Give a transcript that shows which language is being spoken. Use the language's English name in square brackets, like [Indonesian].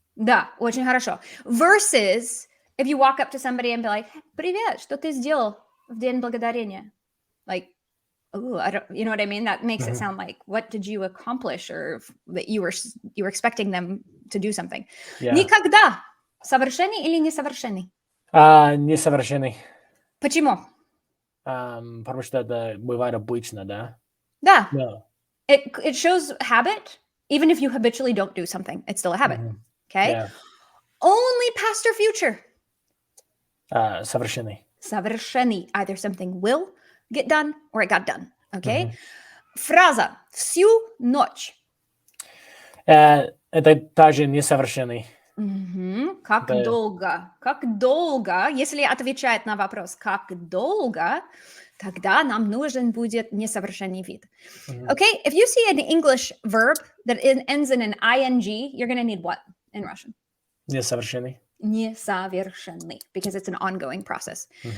[Russian] Да, очень хорошо. [English] Versus if you walk up to somebody and be like, [Russian] привет, что ты сделал в День Благодарения? [English] Like, you know what I mean? That makes it sound like, what did you accomplish? Or that you were expecting them to do something. [Russian] Yeah. Никогда. Совершенный или несовершенный? Несовершенный. Почему? Потому что это бывает обычно, да? Да. [English] No. It shows habit. Even if you habitually don't do something, it's still a habit. Okay? Yeah. Only past or future. [Russian] Совершенный. Совершенный. [English] Either something will get done or it got done. [Russian] Okay? Фраза «всю ночь». Это также несовершенный. Как долго? Как долго? Если отвечать на вопрос «как долго», тогда нам нужен будет несовершенный вид. [English] Okay? If you see an English verb that ends in an ing, you're going to need what in Russian? [Russian] Несовершенный. [English] Несовершенный, because it's an ongoing process.